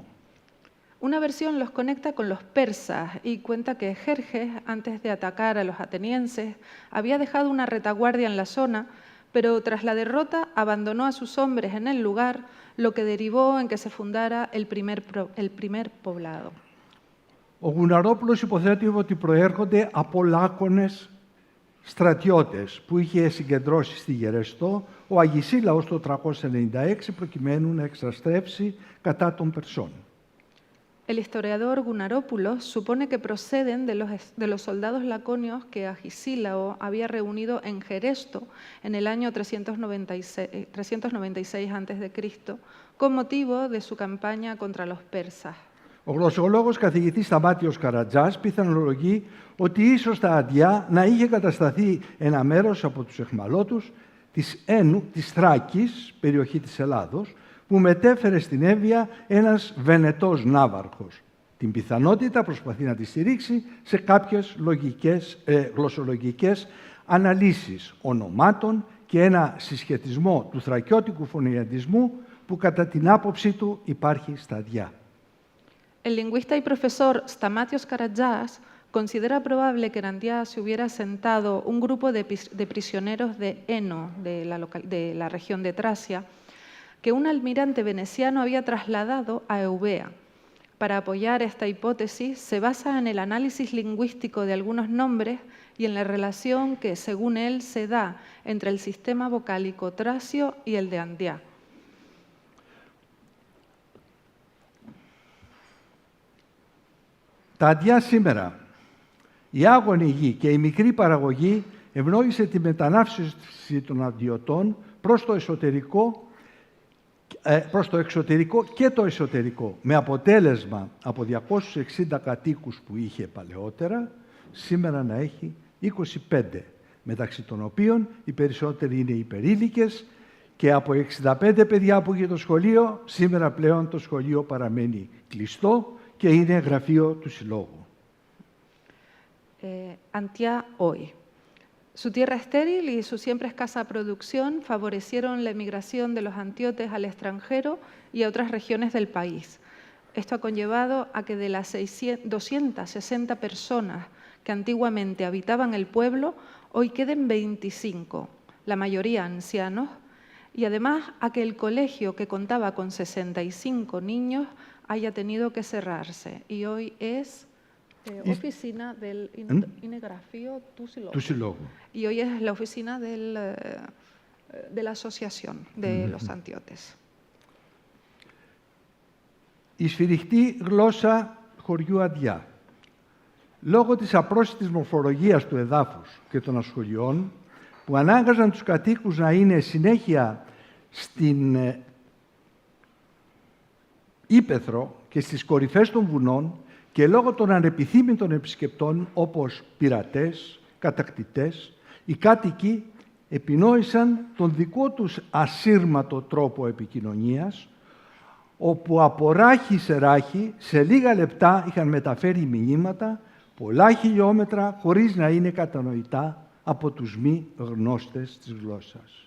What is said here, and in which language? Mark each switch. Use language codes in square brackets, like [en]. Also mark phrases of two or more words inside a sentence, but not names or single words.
[es] Una versión los conecta con los persas y cuenta que Jerjes, antes de atacar a los atenienses, había dejado una retaguardia en la zona, pero tras la derrota abandonó a sus hombres en el lugar, lo que derivó en que se fundara el primer poblado. [el] Ο Γουναρόπουλος υποθέτει ότι προέρχονται από Λάκωνες στρατιώτες που είχε συγκεντρώσει στη Γερεστό ο Αγισίλαος το 396 προκειμένου να εξαστρέψει κατά των Περσών. [es] El historiador Gunarópulos supone que proceden de los soldados laconios que Agisílao había reunido en Geresto en el año 396 a.C. con motivo de su campaña contra los persas. [el] Ο γλωσσολόγος καθηγητής Σταμάτιος Καρατζάς πιθανολογεί ότι ίσως στα Αντιά να είχε κατασταθεί ένα μέρος από τους εχμαλώτους της Ένου, της Θράκης, περιοχή της Ελλάδος, που μετέφερε στην Εύβοια ένας Βενετός ναύαρχος. Την πιθανότητα προσπαθεί να τη στηρίξει σε κάποιες γλωσσολογικές αναλύσεις ονομάτων και ένα συσχετισμό του θρακιώτικου φωνηαντισμού που κατά την άποψή του υπάρχει στα Αντιά. El lingüista y profesor Stamatios Karagias considera probable que en Antía se hubiera asentado un grupo de prisioneros de Eno, de la región de Tracia, que un almirante veneciano había trasladado a Eubea. Para apoyar esta hipótesis, se basa en el análisis lingüístico de algunos nombres y en la relación que, según él, se da entre el sistema vocálico tracio y el de Antía. Τα Αντιά σήμερα, η άγονη γη και η μικρή παραγωγή ευνόησε τη μετανάστευση των Αντιωτών προς το εξωτερικό και το εσωτερικό, με αποτέλεσμα από 260 κατοίκους που είχε παλαιότερα, σήμερα να έχει 25, μεταξύ των οποίων οι περισσότεροι είναι υπερήλικες και από 65 παιδιά που είχε το σχολείο, σήμερα πλέον το σχολείο παραμένει κλειστό και είναι γραφείο του Συλλόγου. [es] Antía hoy. Su tierra estéril y su siempre escasa producción favorecieron la emigración de los antiotes al extranjero y a otras regiones del país. Esto ha conllevado a que de las 260 personas que antiguamente habitaban el pueblo, hoy queden 25, la mayoría ancianos, y además a que el colegio, que contaba con 65 niños, haya tenido que cerrarse. Y hoy es oficina del Inegrafío [el] του Συλλόγου. [es] Y hoy es la oficina de la asociación de los antiotes. [el] Η σφυριχτή γλώσσα χωριού Αντιά. Λόγω της απρόσιτης μορφολογίας του εδάφους και των ασχολιών, που ανάγκαζαν τους κατοίκους να είναι συνέχεια στην ύπαιθρο και στις κορυφές των βουνών και λόγω των ανεπιθύμητων επισκεπτών όπως πειρατές, κατακτητές, οι κάτοικοι επινόησαν τον δικό τους ασύρματο τρόπο επικοινωνίας, όπου από ράχη σε ράχη, σε λίγα λεπτά είχαν μεταφέρει μηνύματα πολλά χιλιόμετρα χωρίς να είναι κατανοητά από τους μη γνώστες της γλώσσας.